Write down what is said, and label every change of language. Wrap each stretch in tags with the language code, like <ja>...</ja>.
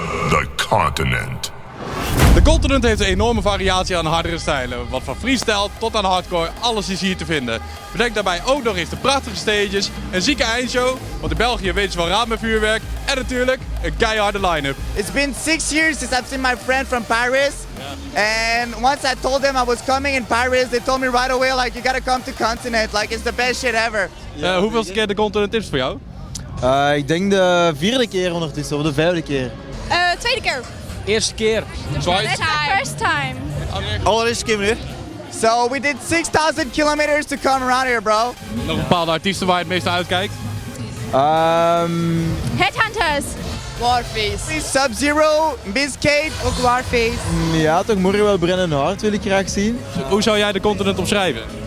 <nl>The Continent. De Continent heeft een enorme variatie aan hardere stijlen. Wat van freestyle tot aan hardcore, alles is hier te vinden. Bedenk daarbij ook nog eens de prachtige stages, een zieke eindshow, want in België weten ze wel raam met vuurwerk en natuurlijk een keiharde line-up.</nl> <en>It's been 6 years since I've seen my friend from Paris. And once I told them I was coming in Paris, they told me right away, like, you gotta come to Continent, like, it's the best shit ever.</en> <nl>Hoeveelste keer de Continent is voor jou? Ik denk de 4e keer ondertussen, of de 5e keer. Tweede keer. Eerste keer.</nl> <en>First time.</en> <nl>Allereerste keer meneer.</nl> <en>So we did 6,000 kilometers to come around here, bro.</en> <nl>Nog bepaalde artiesten waar je het meest naar uitkijkt? Headhunters. Warface. Sub-Zero, Bizkate, ook Warface. Ja, toch morgen wel Brennan Hart wil ik graag zien. Hoe zou jij de continent omschrijven?</nl>